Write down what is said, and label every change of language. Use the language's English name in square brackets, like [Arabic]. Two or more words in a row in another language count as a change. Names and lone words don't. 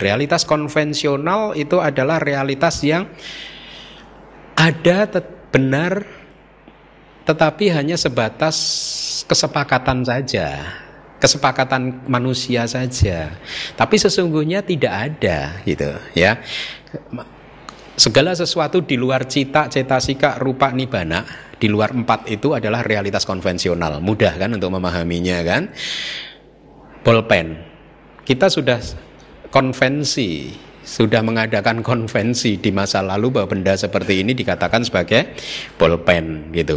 [Indonesian] Realitas konvensional itu adalah realitas yang ada benar, tetapi hanya sebatas kesepakatan saja, kesepakatan manusia saja. Tapi sesungguhnya tidak ada, gitu ya. Segala sesuatu di luar cita, cetasika, rupa, nibbana, di luar empat itu adalah realitas konvensional. Mudah kan untuk memahaminya kan? Bolpen, kita sudah konvensi, sudah mengadakan konvensi di masa lalu bahwa benda seperti ini dikatakan sebagai bolpen gitu.